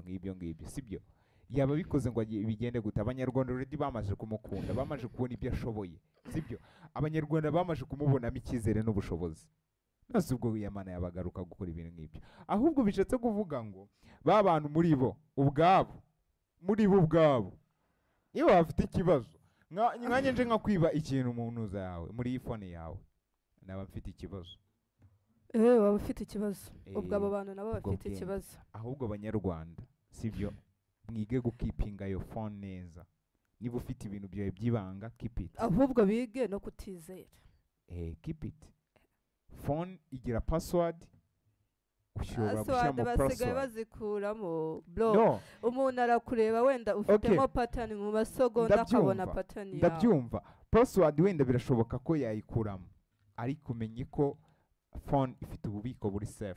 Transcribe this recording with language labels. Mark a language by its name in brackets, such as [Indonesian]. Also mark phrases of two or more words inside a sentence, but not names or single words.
[Kinyarwanda] ngibyo sibyo yaba bikoze ngo bigende gute abanyarwanda already bamaze kumukunda bamaze kubona ibyo ashoboye sibyo abanyarwanda bamaze kumubonamo icyizere n'ubushobozi nose ubwo yamana yabagaruka gukora ibintu nk'ibyo ahubwo bishatse kuvuga ngo ba bantu muri bo ubwabo iyo bafite ikibazo nkanjye nje nka kwiba ikintu mu ntuza yawe muri iyi phone yawe naba mfite ikibazo waba ufite ikibazo ubwo abo bantu nabo ubwo bafite bwenge. ikibazo ahubwo abanyarwanda sibyo mwige gukipinga iyo phone neza niba ufite ibintu byawe by'ibanga [English] keep it [Kinyarwanda] ahubwo bige no kutizera [English] keep it [Kinyarwanda] phone igira password ushobora password gushyiramo basigaye password bazikuramo bro no umuntu arakureba wenda ufitemo pattern mu masegonda akabona pattern yawe ndabyumva password wenda birashoboka ko yayikuramo ariko umenye ko phone ifite ububiko buri safe